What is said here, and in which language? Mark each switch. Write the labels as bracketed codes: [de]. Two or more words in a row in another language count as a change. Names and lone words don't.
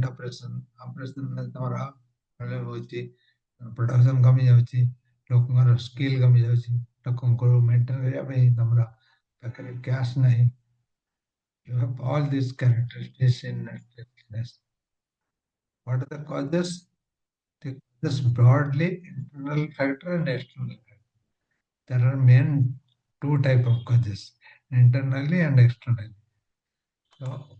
[or] operation ତମର problem ହଉଛି production କମି ଯାଉଛି ଲୋକଙ୍କର ସ୍କିଲ୍ କମି ଯାଉଛି ଲୋକଙ୍କୁ ମେଣ୍ଟେନ୍ କରିବା ପାଇଁ ତମର ପାଖରେ କ୍ୟାଶ ନାହିଁ [en] you have all these characteristics in business what are the causes the causes broadly internal factor and external factor there are main two type of causes internally and externally so